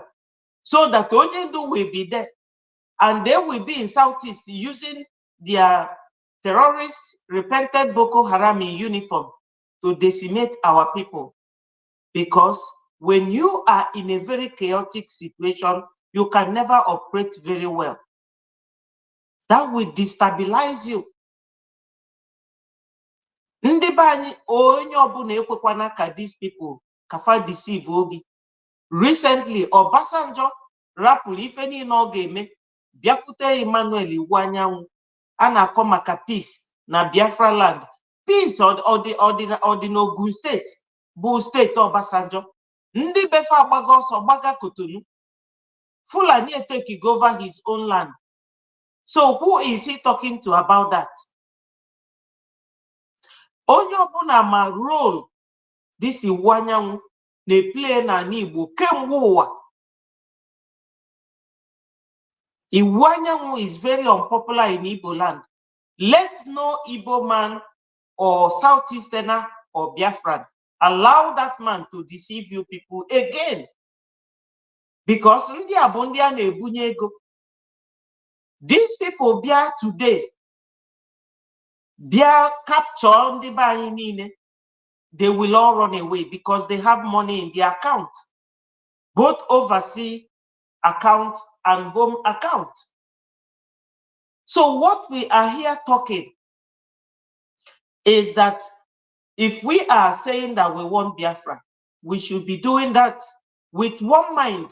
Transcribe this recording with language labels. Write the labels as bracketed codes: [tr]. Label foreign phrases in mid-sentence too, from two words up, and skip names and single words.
[en] So that Onyendu will be there and they will be in Southeast using their terrorist repented Boko Haram in uniform to decimate our people. Because when you are in a very chaotic situation, you can never operate very well. That will destabilize you. [ig] Ndị be anyị onye ọbụla ekwekwana ka [en] these people [ig] kafa deceive ogi. Recently, Obasanjo rapụrụ ife niile ọ ga-eme bịakwute Emmanuel Iwu Anyanwụ a na-akọ maka peace na Biafra land. Peace ọ dị n'Ogun steeti bụ steeti Obasanjo. Ndị befe agbaga ọsọ gbaga Kotonu. [en] Fulani take over his own land. So who is he talking to about that? [ig] Onye ọbụla ma [en] role this [ig] Iwu Anyanwụ na-play na Igbo kemgbe ụwa. [en] Iwu Anyanwụ is very unpopular in Igbo land. Let no Igbo man or Southeasterner or Biafran allow that man to deceive you people again. [ig] Because ndị a bụ ndị a na-ebunye ego. [en] These people [ig] bịa today, bịa capture ndị be anyị niile, [en] they will all run away because they have money in their account, both overseas account and home account. So what we are here talking is that if we are saying that we want Biafra, we should be doing that with one mind.